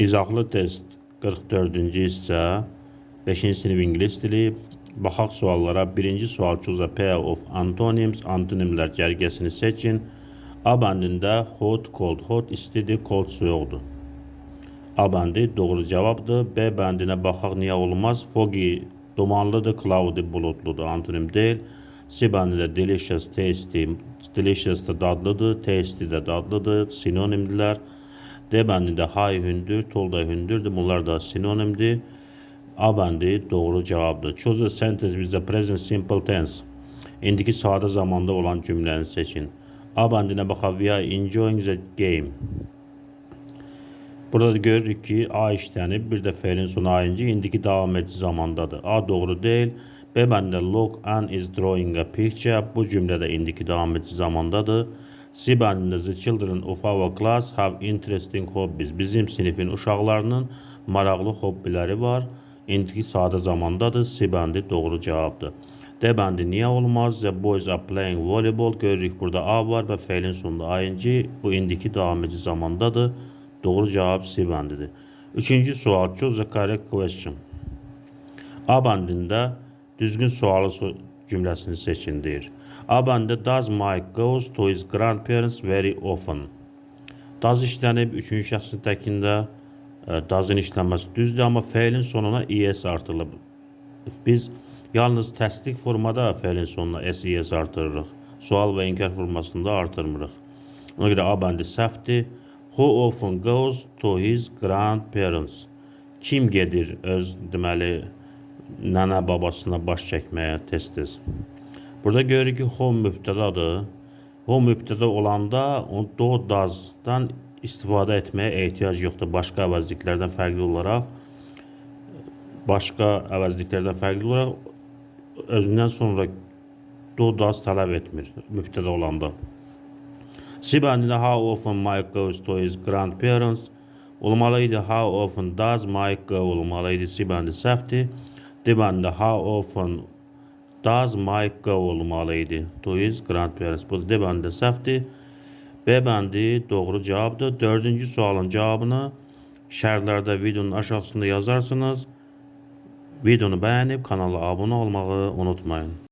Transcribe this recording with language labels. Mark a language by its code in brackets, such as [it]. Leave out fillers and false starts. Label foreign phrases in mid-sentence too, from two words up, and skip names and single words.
[az] İzahlı test 44-cü hissə 5-ci sinif ingilis dili. Baxaq suallara. Birinci sual [en] choose a pair of antonyms. [az] Antonimlər cərgəsini seçin. A bəndində [en] hot, cold. [az] Hot istidir, cold soyuqdur. A bəndi doğru cavabdır. B bəndinə baxaq niyə olmaz. Foggy dumanlıdır, cloudy bulutludur. Antonim deyil. C bəndində [en] delicious, tasty. [az] Delicious da dadlıdır, tasty də dadlıdır. Sinonimdirlər. D bəndində high hündür, tall da hündürdür. Bunlar da sinonimdir. A bəndi doğru cavabdır. [en] Choose a sentence with the present simple tense. [az] İndiki sadə zamanda olan cümləni seçin. A bəndinə baxaq. [en] We are enjoying the game. [az] Burada görürük ki, A işlənib, bir də fe'lin sonu ing, indiki davam edici zamandadır. A doğru deyil. B bəndində [en] look and is drawing a picture. [az] Bu cümlədə indiki davam edici zamandadır. C bəndində [en] the children of our class have interesting hobbies. [az] Bizim sinifin uşaqlarının maraqlı hobbiləri var. İndiki sadə zamandadır. C bəndi doğru cavabdır. D bəndi niyə olmaz? [en] The boys are playing volleyball. [az] Görürük burada A var və fe'lin sonunda ing. Bu indiki davam edici zamandadır. Doğru cavab C bəndidir. Üçüncü sual. [en] Choose the correct question. [az] A bəndində düzgün sualı cümləsini seçin deyir. A bəndində [en] does Mike goes to his grandparents very often. [az] Does işlənib 3-cü şəxsin təkində. Does'ın işlənməsi düzdür, amma fe'lin sonuna es artırılıb. Biz yalnız təsdiq formada fe'lin sonuna es artırırıq. Sual və inkar formasında artırmırıq. Ona görə A bəndi səhvdir. [en] Who often goes to his grandparents? [az] Kim gedir öz deməli nənə babasına baş çəkməyə tez-tez? Burada görürük ki, home mübtədadır. Home mübtəda olanda [en] do, does'dan [az] istifadə etməyə ehtiyac yoxdur. Başqa əvəzliklərdən fərqli olaraq özündən sonra [en] do, does [az] tələb etmir mübtəda olanda. C bəndində [en] how often Mike goes to his grandparents olmalıydı. How often does Mike go olmalıydı. [az] C bəndi səhvdir. D bəndində [en] how often does Mike go olmalıydı. To his grandparents. [az] Bu da D bəndi səhvdir. B bəndi doğru cavabdır. 4-cü sualın cavabını şərhlərdə videonun aşağısında yazarsınız. Videonu bəyənib kanala abunə olmağı unutmayın.